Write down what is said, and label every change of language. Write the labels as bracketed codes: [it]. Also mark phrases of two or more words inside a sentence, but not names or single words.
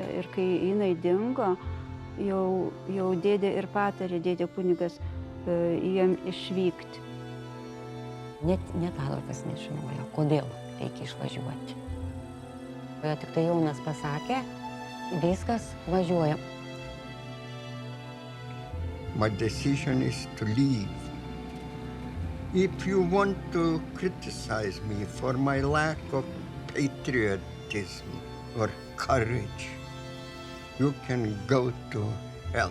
[lt] Ir kai jinai dingo, jau dėdė ir patarė, dėdė kunigas, jiem išvykti. Net Adolfas nežinojo, kodėl reikia išvažiuoti. Tik tai Jonas pasakė, viskas, važiuoja. [en] My decision is to leave. If you want to criticize me for my lack of patriotism or courage, you can go to hell.